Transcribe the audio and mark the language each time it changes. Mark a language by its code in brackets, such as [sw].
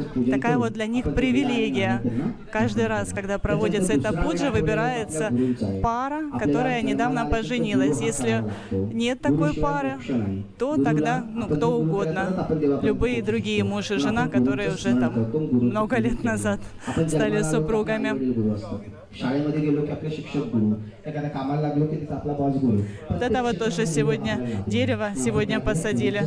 [ru] Такая вот для них привилегия. Каждый раз, когда проводится эта пуджа, выбирается пара, которая недавно поженилась. Если нет такой пары, то тогда кто угодно. Любые другие муж и жена, которые уже там много лет назад стали супругами. [mr] शाळेमध्ये गेलो की आपले शिक्षक गुरु, एखाद्या कामाला लागलो की तिथे आपला बॉस गुरु. [ru] Вот это вот тоже сегодня дерево сегодня посадили.